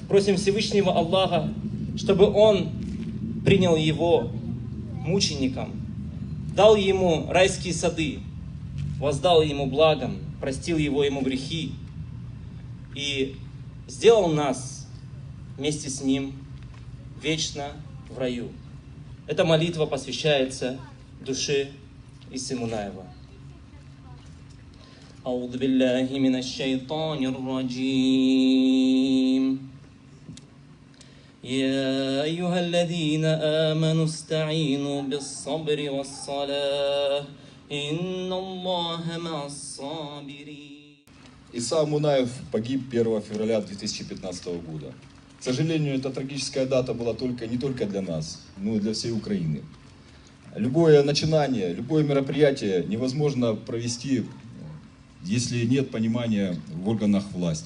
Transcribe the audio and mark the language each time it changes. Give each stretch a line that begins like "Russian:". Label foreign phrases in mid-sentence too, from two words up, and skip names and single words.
Russian: Просим Всевышнего Аллаха, чтобы Он принял его мучеником, дал ему райские сады, воздал ему благом, простил ему грехи и сделал нас вместе с ним вечно в раю. Эта молитва посвящается душе Исы Мунаева.
Arabic: أعوذ بالله من الشيطان الرجيم يا أيها الذين آمنوا استعينوا بالصبر والصلاة إن الله مع الصابرين.
Russian: Иса Мунаев погиб 1 февраля 2015 года. К сожалению, эта трагическая дата была не только для нас, но и для всей Украины. Любое начинание, любое мероприятие невозможно провести, если нет понимания в органах власти.